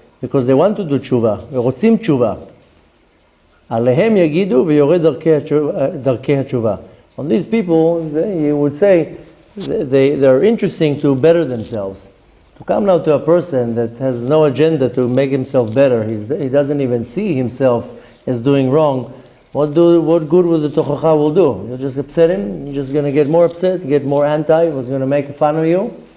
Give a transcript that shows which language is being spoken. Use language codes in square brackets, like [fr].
[en] Because they want to do tshuva. [he] ורוצים tshuva. עליהם יגידו ויורד דרכי התשובה. [en] On these people, you would say, they're interesting to better themselves. To come now to a person that has no agenda to make himself better, he doesn't even see himself as doing wrong, what good will the tochacha will do? You'll just upset him, you're just going to get more upset, get more anti, who's going to make fun of you.